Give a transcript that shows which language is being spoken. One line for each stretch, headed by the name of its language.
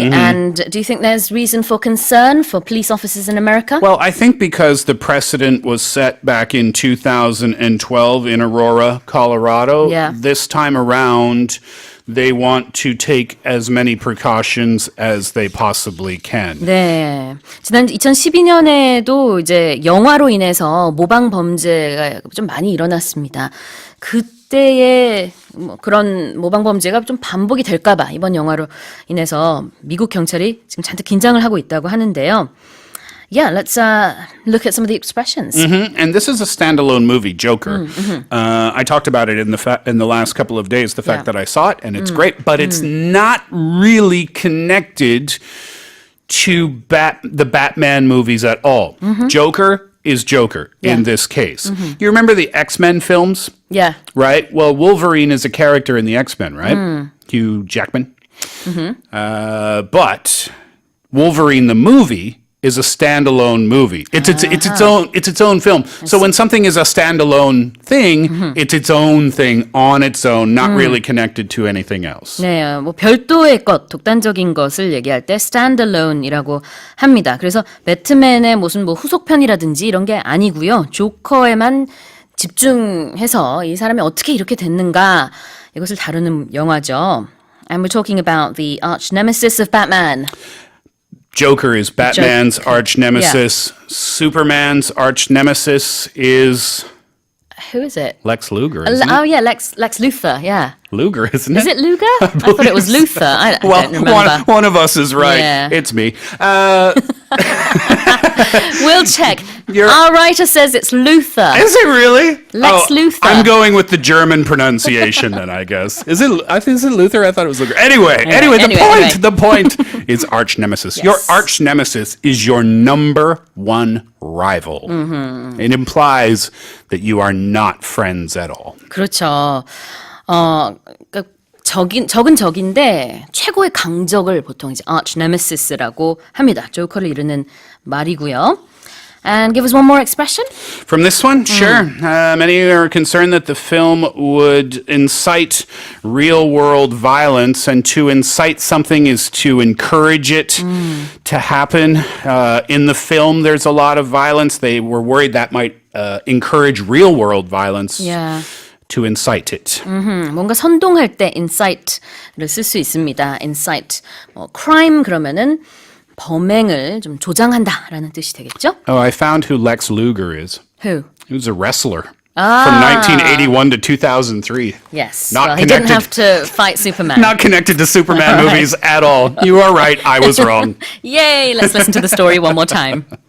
English: And do you think there's reason for concern for police officers in America? Well, I think because the precedent was set back in 2012 in Aurora, Colorado, this time around they want to take as many precautions as they possibly can.
Korean: 네. 지난 2012년에도 이제 영화로 인해서 모방 범죄가 좀 많이 일어났습니다. 그때의 뭐 그런 모방 범죄가 좀 반복이 될까 봐 이번 영화로 인해서 미국 경찰이 지금 잔뜩 긴장을 하고 있다고 하는데요.
English: Yeah, let's look at some of the expressions. And this is a standalone movie, Joker. I talked about it in the last couple of days, the fact that I saw it, and it's great, but it's not really connected to the Batman movies at all. Joker is Joker in this case. You remember the X-Men films? Yeah. Right? Well, Wolverine is a character in the X-Men, right? Hugh Jackman. But Wolverine the movie is a standalone movie. It's its own film. So when something is a standalone thing, it's its own thing on its own, not really connected to anything else.
Korean: 네, 뭐 별도의 것, 독단적인 것을 얘기할 때 standalone이라고 합니다. 그래서 배트맨의 무슨 뭐 후속편이라든지 이런 게 아니고요. 조커에만 집중해서 이 사람이 어떻게 이렇게 됐는가 이것을 다루는 영화죠.
English: And we're talking about the arch nemesis of Batman. Joker is Batman's arch nemesis. Superman's arch nemesis is... Who is it? Lex Luger, isn't it? Oh, yeah, Lex Luthor, yeah. Luger, isn't it? Is it Luger? I thought it was Luthor. I don't remember. One of us is right. Yeah. It's me. We'll check. Our writer says it's Luthor. Is it really? Lex Luthor. I'm going with the German pronunciation then, I guess. Is it Luthor? I thought it was Luger. Anyway, the point is arch nemesis. Yes. Your arch nemesis is your number one rival. It implies that you are not friends at all.
Korean: 그렇죠. 그러니까 적은 적인데 최고의 강적을 보통 이제
English: arch nemesis
Korean: 라고 합니다. 조커를 이르는 말이고요.
English: And give us one more expression. From this one? Sure. Many are concerned that the film would incite real-world violence, and to incite something is to encourage it to happen. In the film, there's a lot of violence. They were worried that might encourage real-world violence. Yeah. To incite it.
Korean: 뭔가 선동할 때 incite를 쓸 수 있습니다.
English: incite.
Korean: crime 그러면은 범행을 좀 조장한다라는 뜻이 되겠죠?
English: Oh, I found who Lex Luger is. Who? He was a wrestler from 1981 to 2003. Yes. Not he didn't have to fight Superman. Not connected to Superman movies at all. You are right. I was wrong. Yay! Let's listen to the story one more time.